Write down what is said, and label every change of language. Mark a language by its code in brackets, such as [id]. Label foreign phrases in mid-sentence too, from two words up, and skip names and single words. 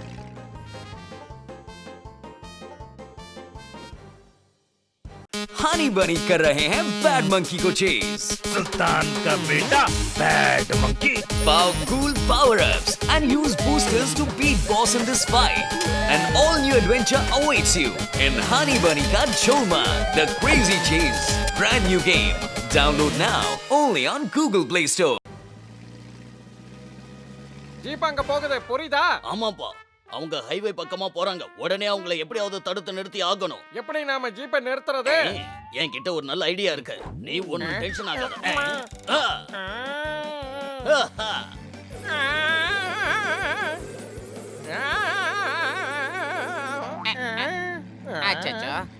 [hi] हनी बनी कर रहे हैं बैड मंकी को चेज। सुल्तान का बेटा बैड मंकी। [en] Powerful power-ups and use boosters to beat boss in this fight. An all-new adventure awaits you in Honey Bunny Ka Cholma, The Crazy Chase. Brand new game. Download now only on Google Play Store. [ta] ஜீப் அங்க போகுது, புரியுதா? ஆமாப்பா, அவங்க ஹைவே பக்கமா போறாங்க. உடனே அவங்களை எப்படியாவது தடுத்து நிறுத்தி ஆகணும். எப்படி நாம ஜீப்பை நிறுத்துறது? என்கிட்ட ஒரு நல்ல ஐடியா இருக்கு. நீ ஒன்னும் டென்ஷன் ஆகாத. அச்சச்சோ.